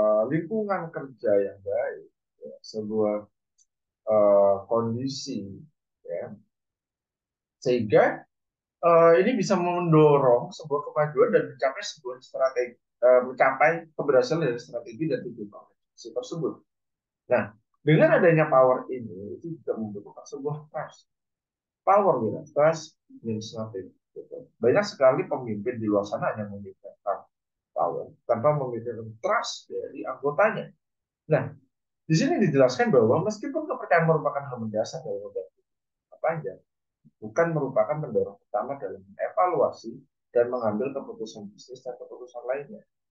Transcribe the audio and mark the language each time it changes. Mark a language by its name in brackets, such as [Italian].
[Indonesian] lingkungan kerja yang baik, ya, sebuah kondisi, ya, sehingga ini bisa mendorong sebuah kemajuan dan mencapai sebuah strategi, mencapai keberhasilan dari strategi dan tujuan organisasi tersebut. Nah, dengan adanya power ini itu juga membutuhkan sebuah trust. [English] Power without trust means nothing. [Indonesian] Gitu. Banyak sekali pemimpin di luar sana yang memiliki power tanpa memiliki trust dari anggotanya. Nah, di sini dijelaskan bahwa meskipun kepercayaan merupakan hal mendasar dalam panjang, bukan merupakan pendorong utama dalam evaluasi dan mengambil keputusan bisnis dan keputusan lainnya.